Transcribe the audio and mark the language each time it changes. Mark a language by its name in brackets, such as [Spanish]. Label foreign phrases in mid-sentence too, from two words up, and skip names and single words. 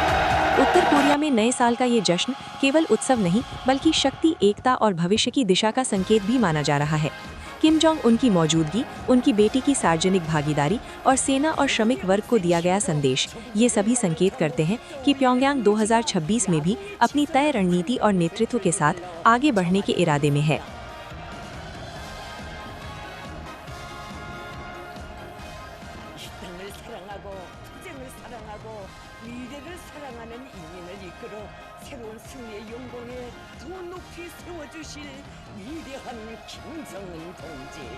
[Hindi] उत्तर कोरिया में नए साल का ये जश्न केवल उत्सव नहीं, बल्कि शक्ति, एकता और भविष्य की दिशा का संकेत भी माना जा रहा है। किम जोंग उनकी मौजूदगी, उनकी बेटी की सार्वजनिक भागीदारी और सेना और श्रमिक वर्ग को दिया गया संदेश, ये सभी संकेत करते हैं कि प्योंगयांग 2026 में भी अपनी तय रणनीति और नेतृत्व के साथ आगे बढ़ने के इरादे में है। [Korean] 미래를 사랑하는 인민을 이끌어 새로운 승리의 영광에 더 높이 세워주실 위대한 김정은 동지.